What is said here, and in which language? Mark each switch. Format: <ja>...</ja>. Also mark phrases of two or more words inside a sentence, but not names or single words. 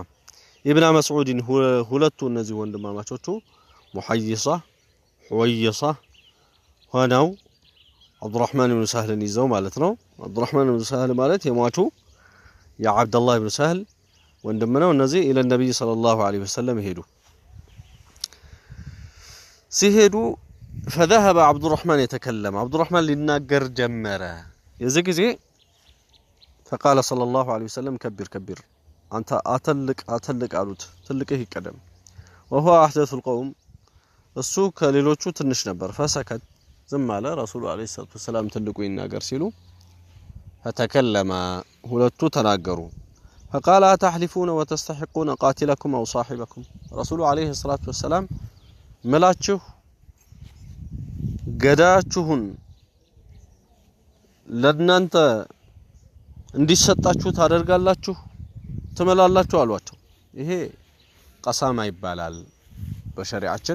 <am>ابن مسعود ሁለቱ እነዚህ ወንድማማቾቹ محيصة حويصة ሆነው عبد الرحمن بن سهل ይዘው ማለት ነው። عبد الرحمن بن سهل ማለት የሟቹ የعبد الله بن سهل ወንድም ነው። እነዚህ</am> <ar>الى النبي صلى الله عليه وسلم</ar> <am>ሄዱ። ሲሄዱ</am> <ar>فذهب عبد الرحمن يتكلم عبد الرحمن</ar> <am>ሊናገር ጀመረ። የዚህ ጊዜ</am> <ar>فقال صلى الله عليه وسلم كبر</ar> <am>አንተ አተልቅ አሉት። ትልቅህ ይቀደም።</am> <ar>وهو احدث القوم</ar> <am>እሱ ከሌሎቹ ትንሽ ነበር። فسكت ዝም አለ።</am> <ar>رسول عليه الصلاة والسلام</ar> <am>ትልቁ ይናገር ሲሉ فتكلم ሁለቱ ተናገሩ።</am> <ar>فقال تحلفون وتستحقون قاتلكم او صاحبكم رسول عليه الصلاة والسلام</ar> <am>መላችሁ ገዳችሁን ለናንተ እንዲሰጣችሁ ታደርጋላችሁ ትመላላችሁ አሏቸው። ይሄ ቀሳማ ይባላል በሸሪዓችን።</am>